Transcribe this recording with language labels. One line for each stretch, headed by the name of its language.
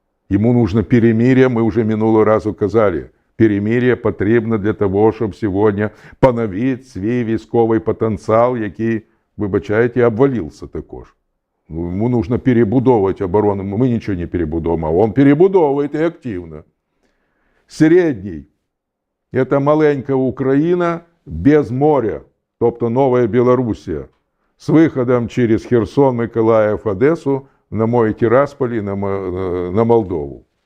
Russian: Ему нужно перемирие, мы уже минулого разу казали.
Ukrainian: Перемирие потрібно для того, щоб сьогодні поновити свій військовий потенціал, який, вибачайте, обвалився також.
Russian: Ему нужно перебудовывать оборону. Мы ничего не перебудовываем, а он перебудовывает и активно.
Ukrainian: Средний – это маленька Україна без моря, тобто Нова Білорусія, з виходом через Херсон, Миколаїв, Одесу, на мой Тирасполь и на Молдову.